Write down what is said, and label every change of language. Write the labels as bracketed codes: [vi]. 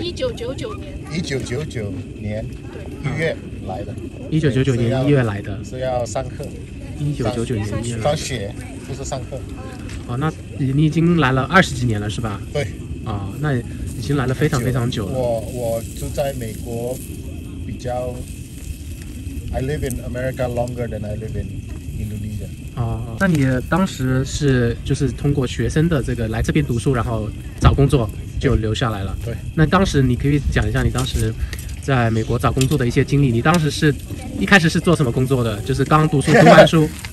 [zh] 1999年。 1999年1月来的。 1999年1月来的。是要上课。 1999年1月。上学不是上课。哦，那你已经来了20几年了，是吧？对。啊，那已经来了非常非常久了。我住在美国比较 [en] ，I live in America longer than I live in Indonesia。 [zh] 哦，那你当时就是通过学生的这个来这边读书，然后找工作就留下来了。对。那当时你可以讲一下你当时在美国找工作的一些经历。你当时一开始是做什么工作的？就是刚读完书。